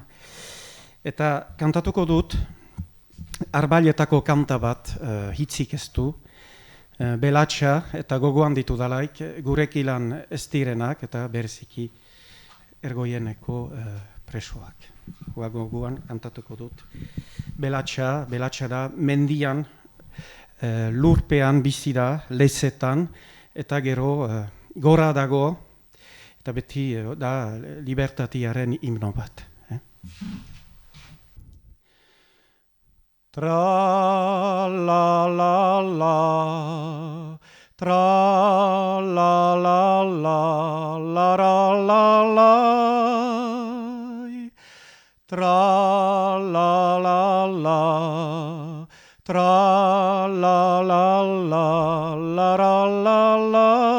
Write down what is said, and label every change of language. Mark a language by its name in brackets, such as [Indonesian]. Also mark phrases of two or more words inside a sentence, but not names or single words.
[Basque] Eta kantatuko dut, Arbailetako kanta bat hitzik ez du, belatxa eta gogoan ditu dalaik, gurekilan ez direnak eta bereziki ergoieneko presoak. Gogoan kantatuko dut. Belatxa da mendian, lurpean bizi da, lezetan, eta gero gora dago, eta beti da libertatiaren himno bat. Tra la la la, tra la la la, la la la la, tra la la la, tra la la la, la la la la.